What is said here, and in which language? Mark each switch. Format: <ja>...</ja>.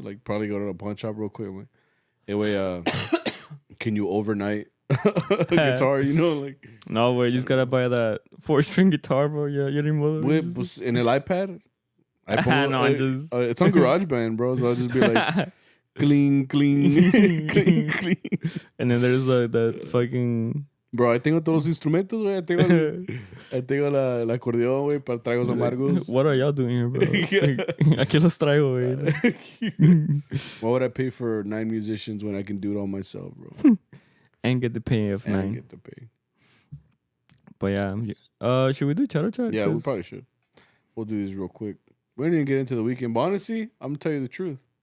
<en>Like probably go to a pawn shop real quick. Like, anyway, can you overnight a guitar? You know, like no way. You just gotta buy that 4-string guitar, bro. Yeah, you didn't want in an iPad. No, it's on GarageBand, bro. So I'll just be like, clean, clean, clean, clean. And then there's like that fucking.</en> <es>Bro, ahí tengo todos los instrumentos, güey. Ahí tengo el acordeón, güey, para tragos amargos.</es> <en>What are y'all doing here, bro?</en> <es>Aquí los traigo, güey.</es> <en>Why would I pay for 9 musicians when I can do it all myself, bro? And get the pay of 9. And get the pay. But yeah, should we do Charro Chat? Yeah, we probably should. We'll do this real quick. We didn't even get into the weekend. But honestly, I'm going to tell you the truth.</en>